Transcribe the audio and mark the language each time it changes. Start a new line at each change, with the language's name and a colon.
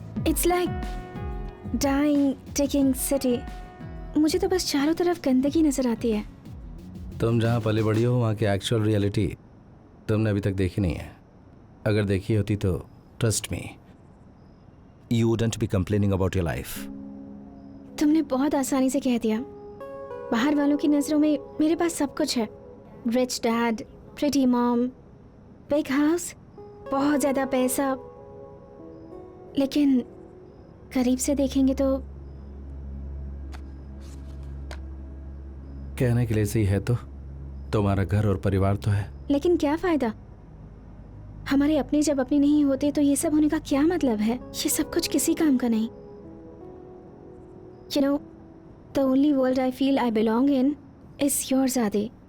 English: It's like dying, ticking city.
Hindi: मुझे तो बस चारों तरफ गंदगी नजर आती है। तुम जहाँ पली बड़ी हो वहाँ की एक्चुअल रियलिटी तुमने अभी तक देखी नहीं है। अगर देखी होती तो
English: Trust me, you wouldn't be complaining about your life.
Hindi: तुमने बहुत आसानी से कह दिया। बाहर वालों की नजरों में मेरे पास सब कुछ है।
English: rich dad, pretty mom, big house,
Hindi: बहुत ज्यादा पैसा। लेकिन करीब से देखेंगे तो कहने के लिए सही है तो तुम्हारा घर और परिवार तो है, लेकिन क्या फायदा? हमारे अपने जब अपने नहीं होते तो ये सब होने का क्या मतलब है? ये सब कुछ किसी काम का नहीं।
English: You know, the only world I feel I belong in is yours, Adi.